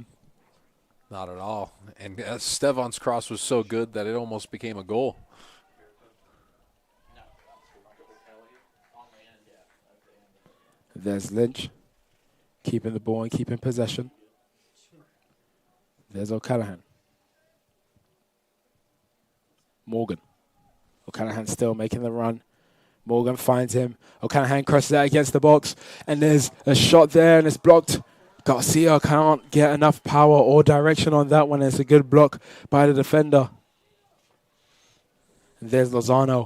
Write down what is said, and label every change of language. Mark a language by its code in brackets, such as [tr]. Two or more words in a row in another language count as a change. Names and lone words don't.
[en] Not at all. And Stevan's cross was so good that it almost became a goal. There's Lynch, keeping the ball and keeping possession. There's O'Callaghan. Morgan. O'Callaghan still making the run. Morgan finds him. O'Callaghan crosses that against the box. And there's a shot there and it's blocked. Garcia can't get enough power or direction on that one. It's a good block by the defender. And there's Lozano.